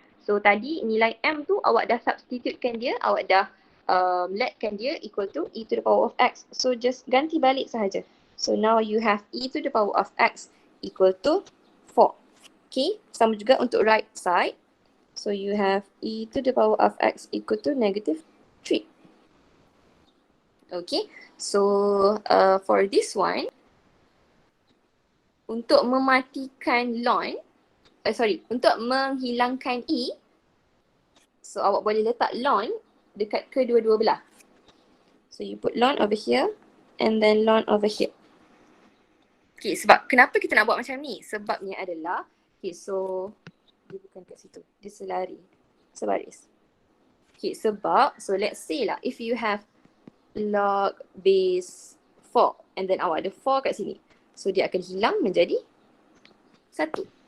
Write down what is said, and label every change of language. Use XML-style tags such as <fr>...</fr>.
<ms>So tadi nilai m tu awak dah substitutekan dia, awak dah letkan dia</ms> <en>equal to e to the power of x.</en> <ms>So just ganti balik sahaja.</ms> <en>So now you have e to the power of x equal to 4. Okay,</en> <ms>sama juga untuk</ms> <en>right side. So you have e to the power of x equal to negative 3. Okay, so for this one,</en> <ms>untuk mematikan ln, untuk menghilangkan e, so awak boleh letak ln dekat kedua-dua belah.</ms> <en>So you put ln over here and then ln over here.</en> <ms>Okay, sebab kenapa kita nak buat macam ni? Sebabnya adalah, okay, so dia bukan kat situ, dia selari, sebaris.</ms> <en>Okay,</en> <ms>sebab,</ms> <en>so let's say lah, if you have log base 4 and then</en> <ms>awak ada 4 kat sini,</ms> <en>so</en> <ms>dia akan hilang menjadi 1.</ms>